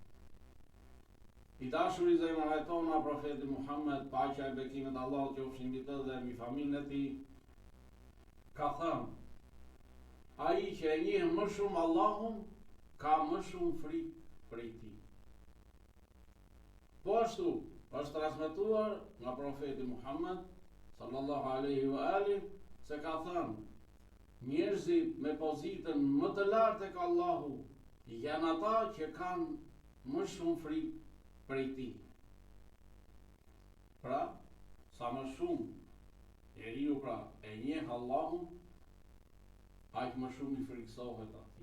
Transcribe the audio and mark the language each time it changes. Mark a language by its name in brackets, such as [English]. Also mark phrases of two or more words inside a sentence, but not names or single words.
[Albanian] I dashur i zemrave tona, profeti Muhammed, paqja e bekimet Allahut qofshin mbi të dhe mbi familjen e tij, ka thënë: ai që e njeh më shumë Allahun, ka më shumë frikë prej tij. Po ashtu është transmetuar nga profeti Muhammed [Arabic] صلى الله عليه وآله [Albanian] se ka thënë: njerëzit me pozitën më të lartë tek Allahu janë ata që kanë më shumë frikë prej tij. Pra, sa më shumë njeriu pra e njeh Allahun, aq më shumë i friksohet atij.